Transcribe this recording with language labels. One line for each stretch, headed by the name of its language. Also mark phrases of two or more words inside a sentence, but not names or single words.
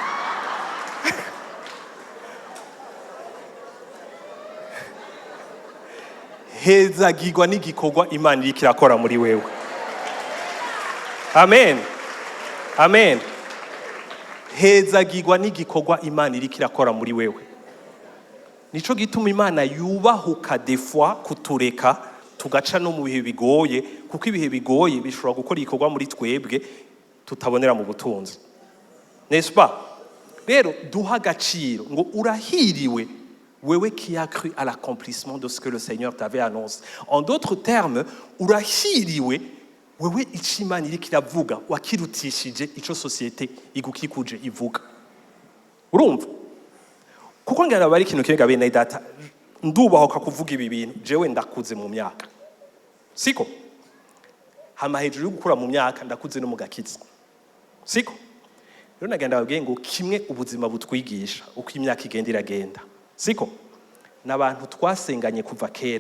Rundi: hezagirwa n'igikorwa Imana iriko irakora muri wewe amen amen hezagirwa n'igikorwa Imana iriko irakora muri wewe nico gituma Imana yubahuka
French: des fois
Rundi: kutureka tugaca no mu bihe bigoye kuko ibihe bigoye bishobora gukora igikorwa muri twebwe tutabonera mu butunzi
French: n'est-ce pas
Rundi: rero duha agaciro ngo urahiriwe wewe
French: qui a cru à l'accomplissement de ce que le Seigneur t'avait annoncé en d'autres termes
Rundi: urahiriwe wewe ico Imana iriko iravuga wakirutishije ico societe igukikuje ivuga urumva kuko ngara bari kintu kirega bene data ndubaho kuvuga ibi bintu jewe ndakuze mu myaka siko hama hejuru yo gukura mu myaka ndakuze no mu gakiza siko rero nagenda babwiye ngo kimwe ubuzima butwigisha uko imyaka igenda iragenda siko n'abantu twasenganye kuva kera.